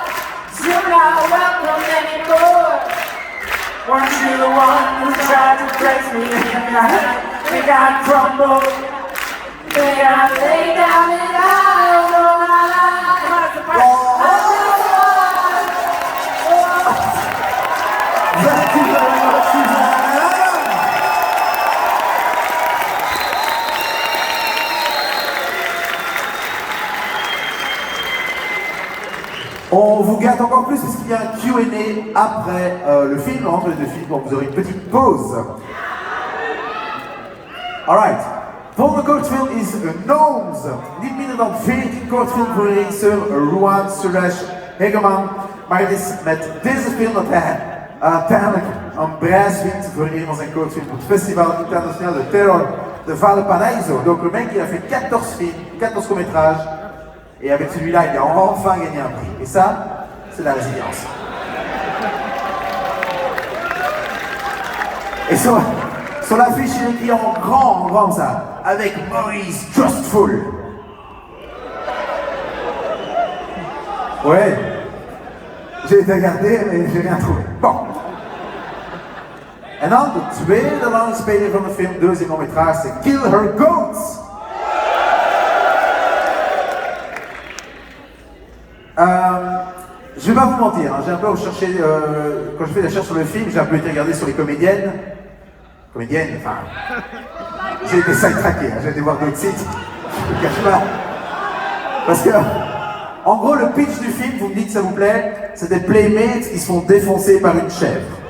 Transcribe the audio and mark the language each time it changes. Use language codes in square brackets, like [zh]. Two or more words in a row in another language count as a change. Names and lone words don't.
[en] You're not welcome anymore. Weren't you the one who tried to break me? Think I crumbled. Think I lay down and I don't know my life. Thank you very much, Suzanne. [fr] On vous gâte encore plus parce qu'il y a un Q&A après le film, entre les deux films, donc vous aurez une petite pause. [en] Alright. [nl] Volgende kortfilm is Gnomes. Niet minder dan 14 kortfilms voor regisseur Ruan Suresh Hegeman. Maar het is met deze film dat hij uiteindelijk een prijs wint voor een van zijn kortfilms op het Festival International de Terror de Valparaiso. [fr] Donc le mec il a fait 14 films, 14 courts-métrages. Et avec celui-là, il a enfin gagné un prix. Et ça, c'est la résilience. Et sur l'affiche, il est écrit en grand ça, avec Maurice Trustful. Ouais, j'ai été regardé, mais j'ai rien trouvé. Bon. [nl] En dan de tweede langspeler van de film, [fr] deuxième long-métrage, c'est [nl] Kill Her Goats. [fr] Je vais pas vous mentir, hein, j'ai un peu recherché, quand je fais des recherches sur le film, j'ai un peu été regardé sur les comédiennes, enfin, j'ai été sidetracké, hein, j'ai été voir d'autres sites, je ne cache pas, parce que, en gros, le pitch du film, vous me dites, ça vous plaît, c'est des playmates qui se font défoncer par une chèvre.